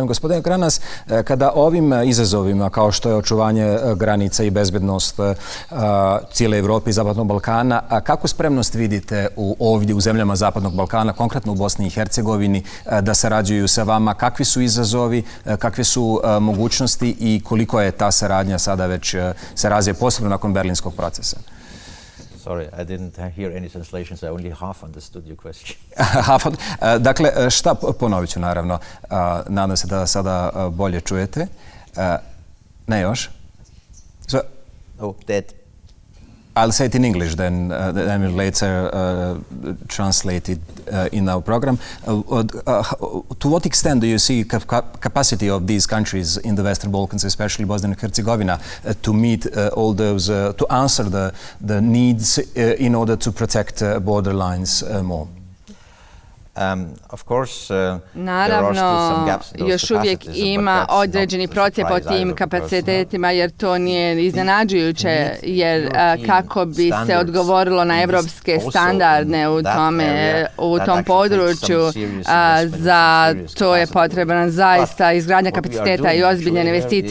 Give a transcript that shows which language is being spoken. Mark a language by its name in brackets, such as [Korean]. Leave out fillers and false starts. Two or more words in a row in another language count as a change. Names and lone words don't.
[Bosnian] Gospodine Granas, kada ovim izazovima kao što je očuvanje granica i bezbednost cijele Evrope i Zapadnog Balkana, kako spremnost vidite ovdje u zemljama Zapadnog Balkana, konkretno u Bosni i Hercegovini, da sarađuju sa vama? Kakvi su izazovi, kakve su mogućnosti i koliko je ta saradnja sada već se razvija, posebno nakon berlinskog procesa? [English] Sorry, I didn't hear any translations. I only half understood your question. [Bosnian] Dakle, ponovit ću naravno. Nadam se da sada bolje čujete. Ne još? [English] That. I'll say it in English, then we'll later translate it in our program. To what extent do you see capacity of these countries in the Western Balkans, especially Bosnia and Herzegovina, to meet all those, to answer the needs in order to protect border lines more? [Bosnian] Naravno, još uvijek ima određeni procijep o tim kapacitetima, jer to nije iznenađujuće, jer kako bi se odgovorilo na evropske standarde u tom području, za to je potrebna zaista izgradnja kapaciteta i ozbiljne investicije.